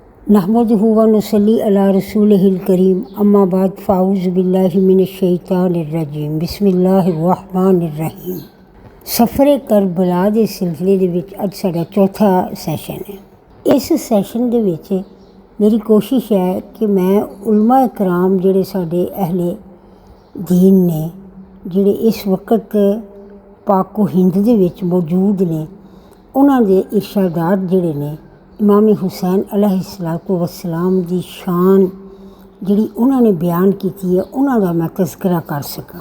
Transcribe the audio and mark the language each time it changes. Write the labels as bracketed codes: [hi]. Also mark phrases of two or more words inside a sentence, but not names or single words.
[ar] نحمده ونصلي على رسوله الكريم أما بعد فأعوذ بالله من الشيطان الرجيم بسم الله الرحمن الرحيم. [pa] ਸਫ਼ਰੇ ਕਰਬਲਾ ਕੇ ਸਿਲਸਿਲੇ ਦੇ ਵਿਚ ਅੱਜ ਸਾਡਾ ਚੌਥਾ ਸੈਸ਼ਨ ਹੈ। ਇਸ ਸੈਸ਼ਨ ਦੇ ਵਿਚ ਮੇਰੀ ਕੋਸ਼ਿਸ਼ ਹੈ ਕਿ ਮੈਂ ਉਲਮਾ ਇਕਰਾਮ ਜਿਹੜੇ ਸਾਡੇ ਅਹਲੇ ਦੀਨ ਨੇ ਜਿਹੜੇ ਇਸ ਵਕਤ ਪਾਕੋ ਹਿੰਦ ਦੇ ਵਿਚ ਮੌਜੂਦ ਨੇ ਉਨ੍ਹਾਂ ਦੇ ਇਰਸ਼ਾਦਾਤ ਜਿਹੜੇ ਨੇ ਇਮਾਮ ਹੁਸੈਨ [ar] عليه الصلاة والسلام [pa] ਕੀ ਸ਼ਾਨ ਜਿਹੜੀ ਉਨ੍ਹੋਂ ਨੇ ਬਿਆਨ ਕੀ ਹੈ ਉਨ੍ਹਾਂ ਦਾ ਮੈਂ ਤਜ਼ਕਿਰਾ ਕਰ ਸਕਾਂ।